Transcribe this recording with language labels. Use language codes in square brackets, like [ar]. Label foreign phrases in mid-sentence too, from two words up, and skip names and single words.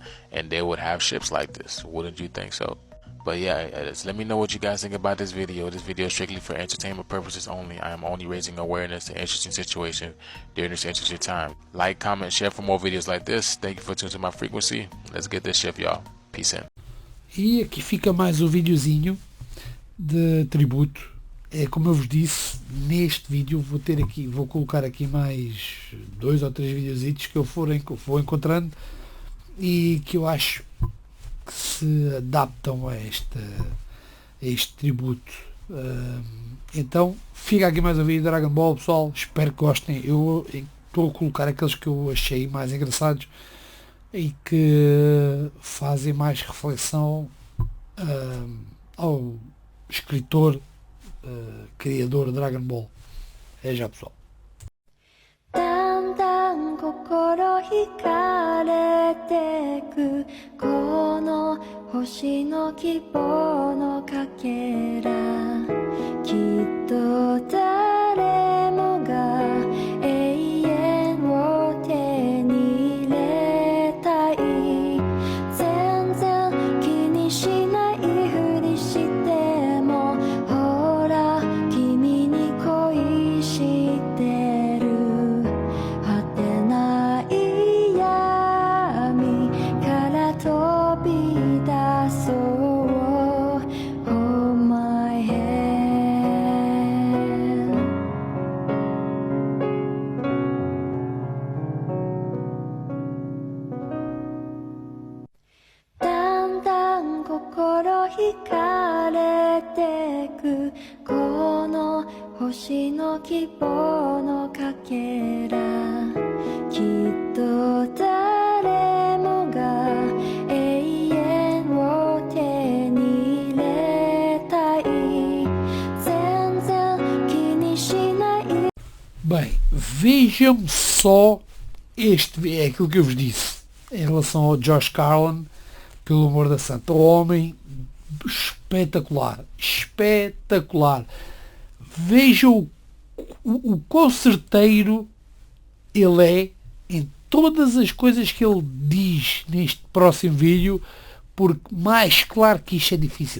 [en] And they would have ships like this. Wouldn't you think so? But yeah, let me know what you guys think about this video. This video is strictly for entertainment purposes only. I am only raising awareness to interesting situations during this interesting time. Like, comment, share for more videos like this. Thank you for tuning to my frequency. Let's get this shift, y'all. Peace in. [pt] E aqui fica mais o videozinho de tributo. É como eu vos disse, neste vídeo vou colocar aqui mais 2 ou 3 videozitos que eu vou encontrando e que eu acho que se adaptam a este tributo. Então fica aqui mais um vídeo de Dragon Ball, pessoal, espero que gostem. Eu estou a colocar aqueles que eu achei mais engraçados e que fazem mais reflexão ao escritor, criador de Dragon Ball. É já, pessoal. [ja] だんだん心惹かれてくこの星の希望のかけらきっと誰もが永遠を手に入れたい全然気にしないふりしてもほら君に恋してる果てない闇から飛び出そう [en] Hold my hand [ja] だんだん心惹かれてくこの星の希望のかけらきっと誰もが永遠を手に入れたい全然気にしない [pt] Bem, vejam só é aquilo que eu vos disse em relação ao GeorgeCarlin, pelo amor da santa, o homem espetacular, vejam o quão certeiro ele é em todas as coisas que ele diz neste próximo vídeo, porque mais claro que isto é difícil.